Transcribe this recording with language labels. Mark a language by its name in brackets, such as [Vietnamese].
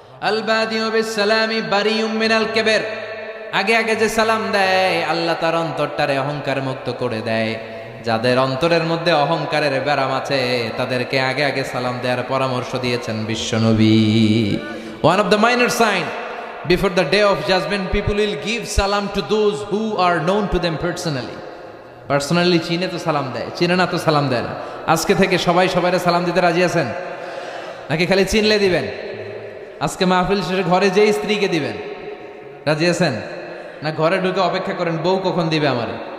[Arabic] আল বাদিউ বিস সালামি বারিউম মিনাল কিবর, [Bangla] আগে আগে যে সালাম দেয় আল্লাহ তার অন্তরটারে অহংকার মুক্ত করে দেয়। যাদের অন্তরের মধ্যে অহংকারের ব্যারাম আছে তাদেরকে আগে আগে সালাম দেওয়ার পরামর্শ দিয়েছেন বিশ্বনবী। [English] One of the minor sign before the day of judgment, people will give salam to those who are known to them personally. [Bangla] Personally চিনে তো সালাম দেয়, চিনে না তো সালাম দেয় না। আজকে থেকে সবাই সবাইকে সালাম দিতে রাজি আছেন নাকি খালি চিনলে দিবেন? আজকে মাহফিল শেষে ঘরে যেই স্ত্রীকে দিবেন, রাজি আছেন না ঘরে ঢুকে অপেক্ষা করেন বউ কখন দিবে আমারে?